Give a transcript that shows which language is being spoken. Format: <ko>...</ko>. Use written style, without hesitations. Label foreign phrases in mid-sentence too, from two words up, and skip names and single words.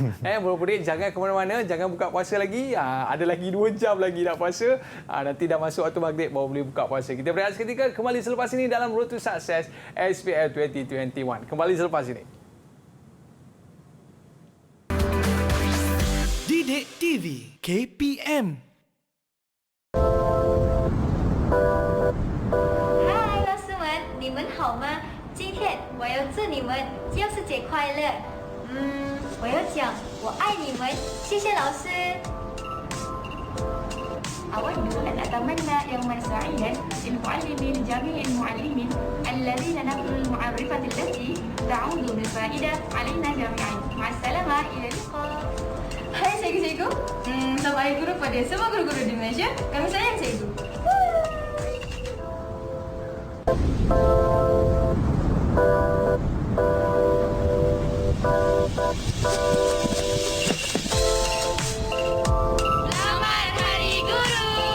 <ms>Murid-murid jangan ke mana-mana, jangan buka puasa lagi. Ada lagi 2 jam lagi nak puasa. Nanti dah masuk waktu maghrib baru boleh buka puasa. Kita berehat seketika, kembali selepas ini dalam Road to Success SPL 2021. Kembali selepas ini. Didik TV KPM.</ms> <zh>嗨，老师们，你们好吗？今天我要祝你们教师节快乐。我要讲我爱你们，谢谢老师。</zh> <ar>أود أن أتمنى يوما سعيدا للمعلمين جميع المعلمين الذين نقلوا المعرفة التي تعود بالفائدة علينا جميعا. مع السلامة، إلى اللقاء.</ar> <ms>Hai cikgu-cikgu, selamat Hari Guru pada semua guru-guru di Malaysia. Kami sayang cikgu. Selamat Hari Guru.</ms>